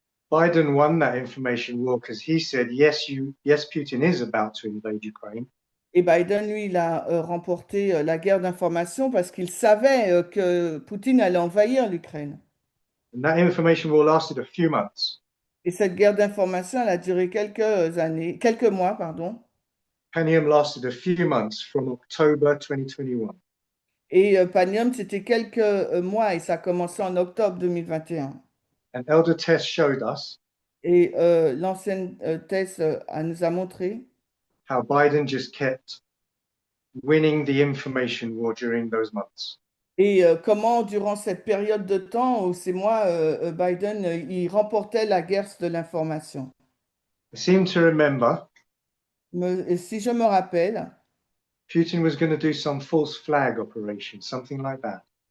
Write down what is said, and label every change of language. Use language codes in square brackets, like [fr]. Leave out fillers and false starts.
[en] Biden won that information war because he said, yes, Putin is about to invade Ukraine. [fr] Et Biden, lui, il a remporté la guerre d'information parce qu'il savait que Poutine allait envahir l'Ukraine. [en] And that information war lasted a few months. [fr] Et cette guerre d'information, elle a duré quelques mois, pardon. [en] Panium lasted a few months from October 2021. [fr] Et Panium, c'était quelques mois et ça a commencé en octobre 2021. [en] And Elder Tess showed us [fr] Et l'ancienne thèse elle nous a montré [en] how Biden just kept winning the information war during those months. [fr] et comment, durant cette période de temps, ou ces mois, Biden, il remportait la guerre de l'information. [en] I seem to remember [fr] Et si je me rappelle, [en] Putin was going to do some false flag operation, something like that.